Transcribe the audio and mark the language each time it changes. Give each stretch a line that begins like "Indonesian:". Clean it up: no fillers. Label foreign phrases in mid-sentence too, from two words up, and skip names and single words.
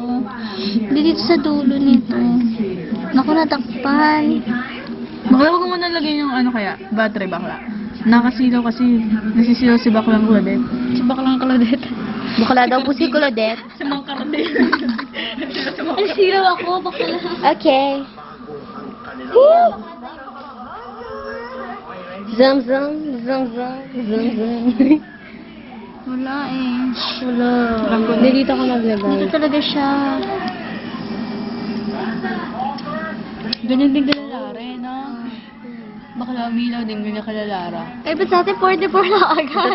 Filipino: Dito sa dulo nito. Naku, natakpan. Bakla, huwag mo nalagay yung ano kaya? Battery bakla. Nakasilaw kasi. Nasisilaw si baklang Claudette. Si baklang Claudette. Bakla daw po si Claudette. Si Mang Claudette. Ay, silaw ako. Bakla. Okay. Woo! Zum zum, zum zum, zum zum. Wala eh. Wala. Hindi dito ka maglagay. Dito talaga siya. Ganyan din kalalara eh, no? Bakla umilaw din ganyan kalalara. Eh, ba't sa atin 44 na agad?